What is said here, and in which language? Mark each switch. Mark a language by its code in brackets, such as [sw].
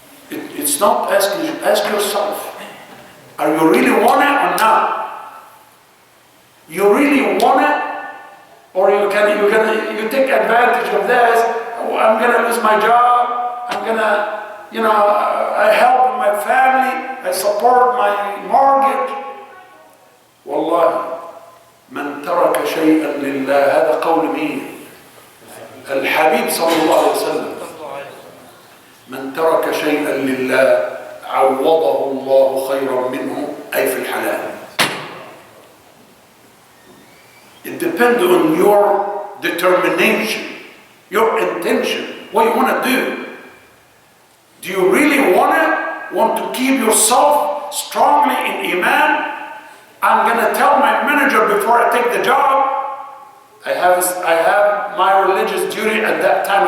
[en] It's not asking, ask yourself, are you really want it or not? You really want it, or you take advantage of this? Oh, I'm gonna lose my job. I'm gonna, I help my family. I support my mortgage. [ar] والله من ترك شيئا لله هذا قول مين؟ الحبيب صلى الله عليه وسلم. من ترك شيئا لله عوضه الله خيرا منه أي في الحلال. [en] It depends on your determination, your intention, what you want to do. Do you really want to keep yourself strongly in Iman? I'm going to tell my manager before I take the job, I have my religious duty at that time.